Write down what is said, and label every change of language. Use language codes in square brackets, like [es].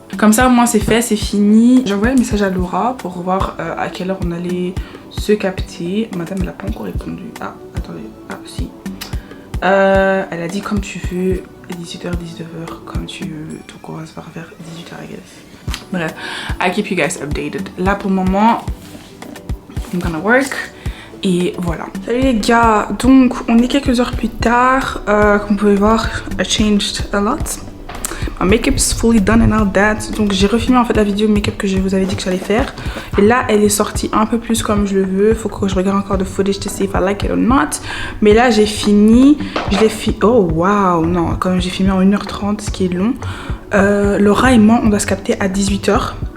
[fr] Comme ça au moins c'est fait, c'est fini. J'ai envoyé un message à Laura pour voir à quelle heure on allait se capter. Madame elle a pas encore répondu. Ah attendez, ah si. Elle a dit comme tu veux, 18h, 19h, comme tu veux. Donc on va se faire vers 18h [en] I guess. Bref, I keep you guys updated. [fr] Là pour le moment, [en] I'm gonna work. [fr] Et voilà. Salut les gars, donc on est quelques heures plus tard. Comme vous pouvez voir, [en] I changed a lot. My makeup's fully done and all that. [fr] Donc j'ai refilmé en fait la vidéo make-up que je vous avais dit que j'allais faire. Et là elle est sortie un peu plus comme je le veux. Faut que je regarde encore de [en] footage to see if I like it or not. [fr] Mais là j'ai fini. Je l'ai filmé. Oh wow, non, quand même j'ai filmé en 1h30, ce qui est long. Laura et moi on doit se capter à 18h.